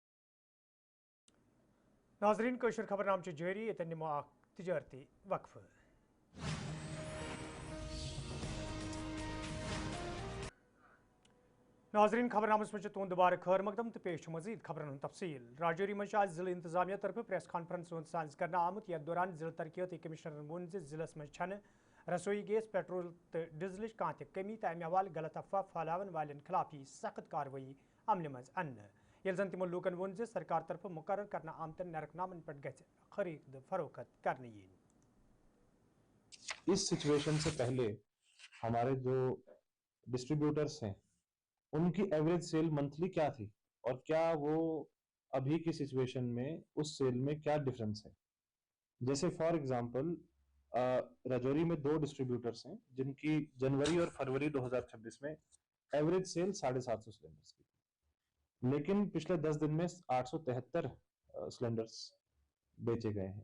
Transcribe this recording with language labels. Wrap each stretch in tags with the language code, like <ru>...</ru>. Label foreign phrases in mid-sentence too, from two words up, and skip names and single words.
<ks>नाजरीन कोशर खबरनाम जारी इतनी तजारती वक्फ। नाजरीन खबरनामस में तुंद दोबारा खैर मकदम तो पेश मजीद खबरन तफसील। राजौरी में आज जिला इंतजामिया तरफ</ks> <en>press conference</en> <ks>साज कर आमुत, यथ दौरान जिला तरक्याती कमिश्नर वोन जिलस में छन रसोई गैस, पेट्रोल तो डीजल कह कमी, तो अमे हवाले गलत अफवाह फैलावन वालन खिलाफ सख्त कार्रवाई अमल मज अन्न। ये जन तमो लूकन वोन सरकार तरफ मुकर्रर करना आमतन नरकनामन पर गछ खरीद फरोख्त करने।</ks> <ur>اس سچویشن سے پہلے ہمارے جو ڈسٹریبیوٹرز ہیں ان کی</ur> <en>average sale monthly</en> <ur>کیا تھی اور کیا وہ ابھی کی سچویشن میں اس سیل میں کیا ڈفرنس ہے. جیسے</ur> <en>for example</en> <ur>راجوری میں 2 ڈسٹریبیوٹرس ہیں جن کی جنوری اور فروری 2026 میں</ur> <en>average sale</en> <ur>750 سلنڈرس کی تھی، لیکن پچھلے 10 دن میں 873 سلنڈرس بیچے گئے ہیں.</ur>